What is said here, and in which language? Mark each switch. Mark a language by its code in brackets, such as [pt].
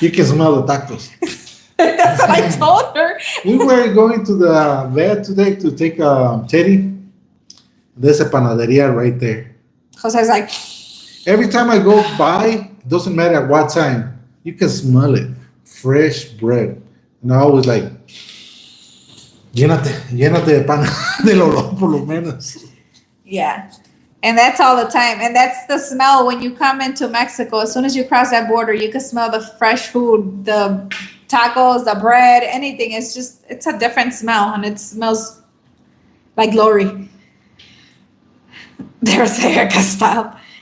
[en] You can smell the tacos. That's what I told her. We were going to the vet today to take Teddy. There's a panaderia right there. Jose's like, Every time I go by, doesn't matter at what time, you can smell it. Fresh bread. And I always like, [es] llénate de pan del olor por lo menos. [en] yeah. And that's all the time. And that's the smell when you come into Mexico. As soon as you cross that border, you can smell the fresh food, the tacos, the bread, anything. It's a different smell and it smells like glory. There's Erica style.